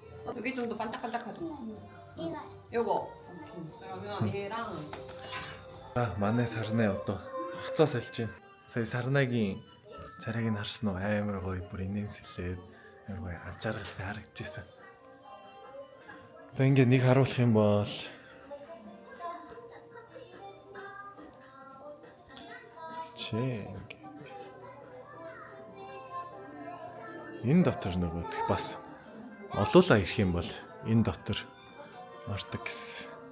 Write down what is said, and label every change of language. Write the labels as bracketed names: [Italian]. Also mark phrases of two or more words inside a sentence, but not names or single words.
[Korean] 여기 좀 더 반짝반짝하죠? 이거. 요거. 오케이. 그러면 얘랑 [Mongolian] Манай сарнаа одоо хуцаа сольж байна. Сая сарнагийн царайг нь харсан уу? Амар гоё бүр инээмсэглээд амар гоё анчааргалтай харагдчихсан. Одоо ингээд нэг харуулах юм бол ингээд энэ дотор нөгөөх бас олуулаа ирэх юм бол энэ дотор ордог гэсэн.